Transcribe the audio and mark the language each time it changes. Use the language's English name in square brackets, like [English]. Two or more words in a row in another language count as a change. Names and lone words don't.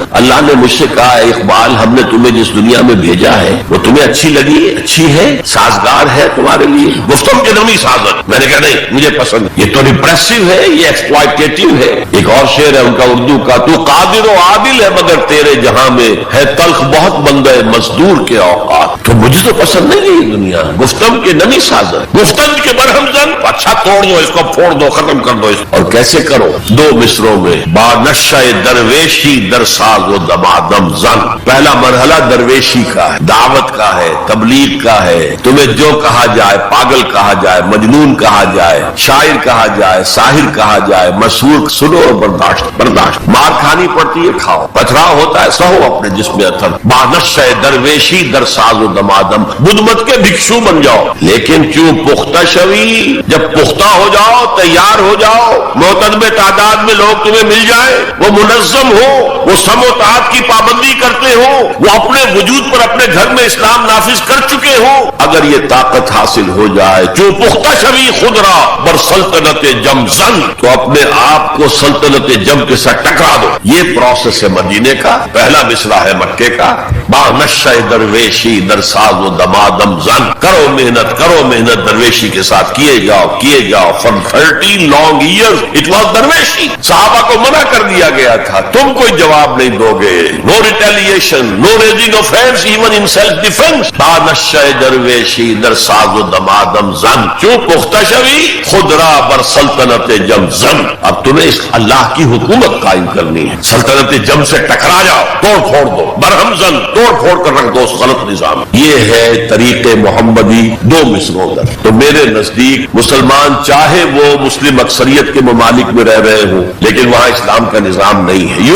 [Urdu] اللہ نے مجھ سے کہا ہے اقبال، ہم نے تمہیں جس دنیا میں بھیجا ہے وہ تمہیں اچھی لگی، اچھی ہے، سازگار ہے تمہارے لیے. [Persian] گفتم کے نمی سازت. [Urdu] میں نے کہا نہیں، مجھے پسند. یہ تو ریپریسو ہے، یہ ایکسپلائٹیٹو ہے. ایک اور شعر ہے ان کا اردو کا، تو قادر و عادل ہے مگر تیرے جہاں میں ہے تلخ بہت بندہ مزدور کے اوقات. تو مجھے تو پسند نہیں ہے یہ دنیا. [Persian] گفتم کے نمی سازت، گفتن کے برہم زن. [Urdu] اچھا توڑ دو اس کو، پھوڑ دو، ختم کر دو اس کو. اور کیسے کرو؟ 2 مصروں میں. [Persian] با نشہ درویشی در ساز و دمادم زن. [Urdu] پہلا مرحلہ درویشی کا ہے، دعوت کا ہے، تبلیغ کا ہے. تمہیں جو کہا جائے، پاگل کہا جائے، مجنون کہا جائے، شاعر کہا جائے، ساحر کہا جائے، مسحور، سنو اور برداشت. مار کھانی پڑتی ہے، کھاؤ. پتھراؤ ہوتا ہے، سہو اپنے جسم اثر. [Persian] با نشہ درویشی در ساز و دمادم. [Urdu] بدھ مت کے بھکشو بن جاؤ، لیکن کیوں [Persian] پختہ شوی. [Urdu] جب پختہ ہو جاؤ، تیار ہو جاؤ، معتدب تعداد میں لوگ تمہیں مل جائے، وہ منظم ہو، وہ سم و تعات کی پابندی کرتے ہو، وہ اپنے وجود پر اپنے گھر میں اسلام نافذ کر چکے ہو. اگر یہ طاقت حاصل ہو جائے، [Persian] جو پختہ شوی خودرا بر سلطنت جم زن، [Urdu] تو اپنے آپ کو سلطنت جم کے ساتھ ٹکرا دو. یہ پروسیس ہے مدینے کا. پہلا مصرع ہے مکے کا. [Persian] با نشہ درویشی در ساز و دمادم زن. [Urdu] کرو محنت، کرو محنت درویشی کے ساتھ، کیے جاؤ، کیے جاؤ. [English] For 13 long years it was درویشی. [Urdu] صحابہ کو منع کر دیا گیا تھا، تم کوئی جواب نہیں دو گے. [English] No retaliation, no raising of hands even in self defense. [Persian] با نشہ درویشی در ساز و دمادم زن. کیوں پختہ شوی خودرا بر سلطنت جم زن. [Urdu] اب تمہیں اللہ کی حکومت قائم کرنی ہے. سلطنت جم سے ٹکرا جاؤ، توڑ پھوڑ دو، [Persian] برہم زن، [Urdu] توڑ پھوڑ کر رکھ دو اس غلط نظام. یہ ہے طریق محمدی 2 مصروں تک. تو میرے نزدیک مسلمان چاہے وہ مسلم اکثریت کے ممالک میں رہ رہے ہوں، لیکن وہاں اسلام کا نظام نہیں ہے.